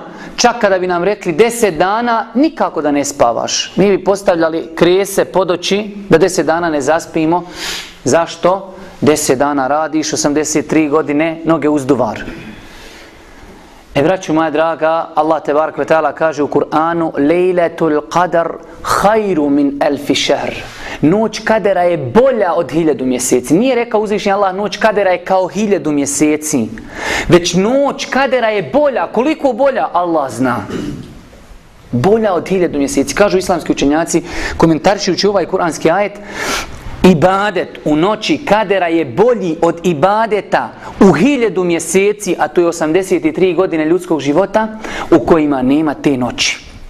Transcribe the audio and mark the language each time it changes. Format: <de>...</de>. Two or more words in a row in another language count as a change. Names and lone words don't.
<bs>Čak kada bi nam rekli 10 dana nikako da ne spavaš, mi bi postavljali krese pod oči da 10 dana ne zaspimo. Zašto? 10 dana radiš, 83 godine, noge uzduvar. Braćo moja draga, Allah</bs> <ar>تبارك وتعالى</ar> <bs>kaže u Kur'anu</bs> <ar>ليلة القدر خير من ألف شهر.</ar> <bs>Noć kadera je bolja od 1000 mjeseci. Nije rekao uzvišeni Allah noć kadera je kao 1000 mjeseci, već noć kadera je bolja. Koliko bolja? Allah zna. Bolja od 1000 mjeseci. Kažu islamski učenjaci, komentarišujući ovaj kuranski ajet, ibadet u noći kadera je bolji od ibadeta u 1000 mjeseci, a to je 83 godine ljudskog života u kojima nema te noći.</bs>